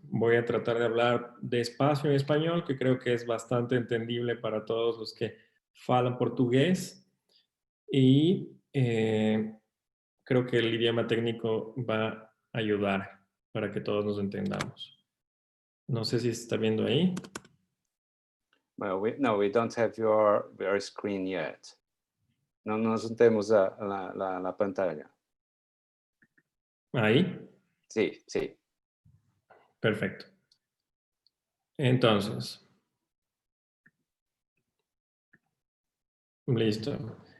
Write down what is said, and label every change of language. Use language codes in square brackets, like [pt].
[es] Voy a tratar de hablar despacio en español, que creo que es bastante entendible para todos los que hablan portugués. Y creo que el idioma técnico va a ayudar para que todos nos entendamos. No sé si se está viendo ahí. [en] Well, we don't have your screen yet. [es] No nos tenemos la pantalla. ¿Ahí? Sí, sí. Perfecto. Entonces. Listo.